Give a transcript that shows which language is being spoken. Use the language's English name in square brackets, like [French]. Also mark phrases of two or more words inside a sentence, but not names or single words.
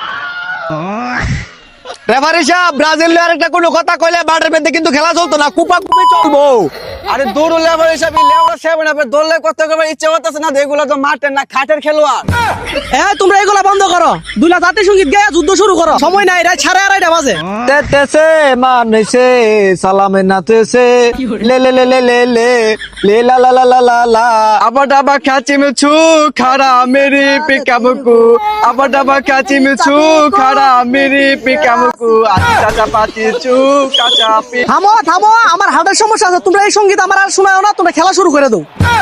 [Bangla] রেফারি সাহেব ব্রাজিল আরেকটা কোনো কথা কইলে বাটের মধ্যে কিন্তু খেলা চলতো না, কুপা কুপি চলবো। আরে দৌড় লেবার হিসাবে লেবার সেভেন আপনি দৌড়লে কত করবার ইচ্ছে করতেছে না, এগুলো তো মাঠের না খাটের খেলোয়াড়। হ্যাঁ তোমরা এগুলা বন্ধ করো, দুলা জাতীয় সঙ্গীত গায়ে যুদ্ধ শুরু করো, সময় নাই, রাত 2:30 বাজে। তেতেছে মানেছে সালামে নাতেছে লে লে লে লে লে লে লে লা লা লা লা লা লা আবার ডাবা খাচি মুছু খারা মেরি পিকাবুকু আবার ডাবা খাচি মুছু খারা মেরি পিকাবুকু আচ্ছা চাপাতি চু কাঁচা পি। থামো থামো, আমার হার্টের সমস্যা আছে, তোমরা এই সঙ্গীত আমার আর শোনাও না, তোমরা খেলা শুরু করে দাও।